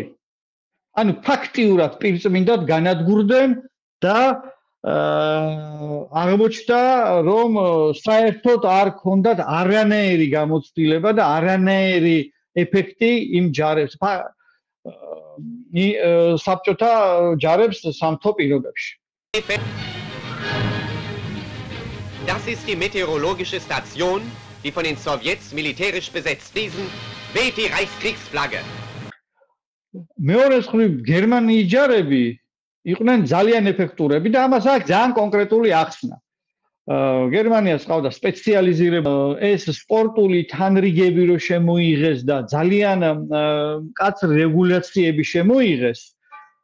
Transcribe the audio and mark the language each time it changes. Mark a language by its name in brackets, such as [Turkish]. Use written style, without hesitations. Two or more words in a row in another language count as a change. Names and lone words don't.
[Georgian] ანუ ფაქტიურად პირწმინდად განადგურდნენ და აღმოჩნდა რომ საერთოდ არ ქონდათ არანაირი გამოცდილება და არანაირი ეფექტი იმ ჯარებს საბჭოთა ჯარებს სამთო პირობებში. [German] Das ist die meteorologische Station, die von den Sowjets militärisch besetzt. Diesen weht die Reichskriegsflagge. [Georgian] მეორე მხრივ გერმანიის ჯარები იყვნენ ძალიან ეფექტურები და ამას აქვს ძალიან კონკრეტული ახსნა. გერმანიას ყავდა სპეციალიზირებული ეს სპორტული თანრიგები რო შემოიღეს და ძალიან მკაცრ რეგულაციები შემოიღეს.